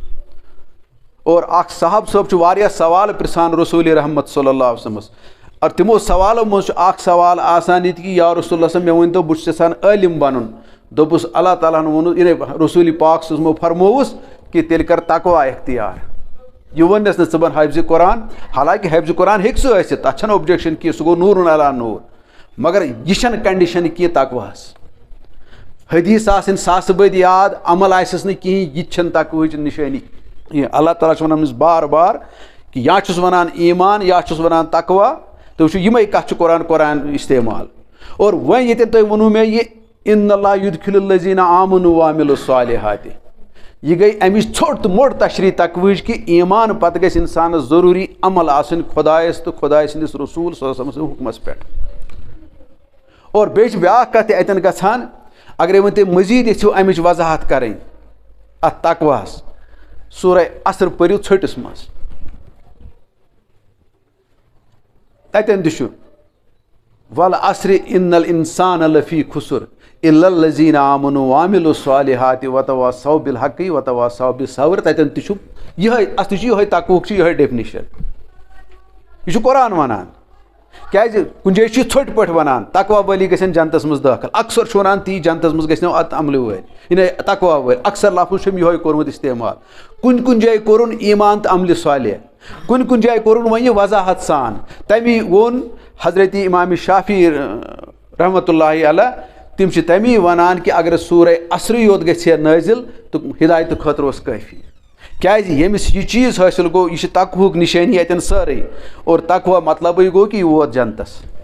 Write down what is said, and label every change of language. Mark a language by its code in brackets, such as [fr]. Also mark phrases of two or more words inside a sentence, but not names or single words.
[ks] اور اکھ صاحب صٲب چھُ واریاہ سوال پرژھان رسول رحمت [ar] صلی اللہ علیہ وسلمس [ks] اور تِمو سوالو منٛز چھُ اکھ سوال آسان یہِ تہِ کہِ [ar] یا رسول اللہ [ks] مےٚ ؤنۍتو بہٕ چھُس یژھان عٲلم بنُن دوٚپُس اللہ تعالیٰ ہن ووٚنُس یعنی رسوٗلِ پاک صٲبَو فرمووُس کہِ تیٚلہِ کر تقوا اختیار یہِ ووٚننَس نہٕ ژٕ بن حافظِ قرآن حالانکہِ حافظِ قرآن ہیٚکہِ سُہ ٲسِتھ تتھ چھنہٕ اوبجیکشن کینٛہہ سُہ گوٚو [ar] نوٗرُن علیٰ نوٗر [ks] مگر یہِ چھنہٕ کنڈِشن کینٛہہ تقواہس حدیث آسٕنۍ ساسہٕ بٔدۍ یاد عمل آسٮ۪س نہٕ کِہیٖنۍ یہِ تہِ چھنہٕ تقوہٕچ نِشٲنی اللہ تعالیٰ چھُ ونان أمِس بار بار کہِ یا چھُس ونان ایمان یا چھُس ونان تقوا تُہۍ وٕچھِو یِمے کتھ چھُ قرآن استعمال اور وۄنۍ ییٚتٮ۪ن تُہۍ ووٚنوُ مےٚ یہِ [ar] ان اللہ یدخل الذین آمنوا وعملوا الصالحات [ur] یہ گئی [ks] امِچ ژھوٚٹ تہٕ موٚٹ تشریح تقویٖچ کہِ ایمان پتہٕ گژھِ انسانس ضروٗری عمل آسٕنۍ خۄدایس تہٕ خۄداے سٕنٛدِس رسوٗل [ar] صلی اللہ علیہ وسلم [ks] سٕنٛدِس حُکمس پٮ۪ٹھ اور بیٚیہِ چھِ بیٛاکھ کتھ تہِ اتٮ۪ن گژھان اگرے وۄنۍ تُہۍ مٔزیٖد یژھِو امِچ وضاحت کرٕنۍ اتھ تقواہس سورہ عصر پٔرِو ژھٔٹِس منٛز تتٮ۪ن تہِ چھُ [ar] والعصر ان الانسان لفی خسر الا الذین آمنوا وعملوا الصالحات وتواصوا بالحق وتواصوا بالصبر [ks] تتٮ۪ن تہِ چھُ یِہے اصلی چھُ یِہے تقوہُک چھُ یِہے ڈیفنِشن یہِ چھُ قرآن ونان کیازِ کُنہِ جایہِ چھُ یہِ ژھوٚٹۍ پٲٹھۍ ونان تقوا وٲلی گژھن جنتس منٛز دٲخل اکثر چھُ ونان تی جنتس منٛز گژھنو اتھ عملہِ وٲلۍ یعنی تقوا وٲلۍ اکثر لفظ چھُم یِہوے کوٚرمُت استعمال کُنہِ جایہِ کوٚرُن ایمان تہٕ عملہِ صالح کُنہِ جایہِ کوٚرُن وۄنۍ یہِ وضاحت سان تمی ووٚن حضرت امام شافی [ar] رحمتہ اللہ علیہ [ks] تِم چھِ تمی ونان کہِ اگر سورہ عصرٕے یوت گژھِ ہے نٲزِل تہٕ ہدایتہٕ خٲطرٕ اوس کٲفی کیازِ ییٚمِس یہِ چیٖز حٲصِل گوٚو یہِ چھِ تقوہُک نِشٲنی اتٮ۪ن سٲرٕے اور تقوا مطلبٕے گوٚو کہِ یہِ ووت جنتس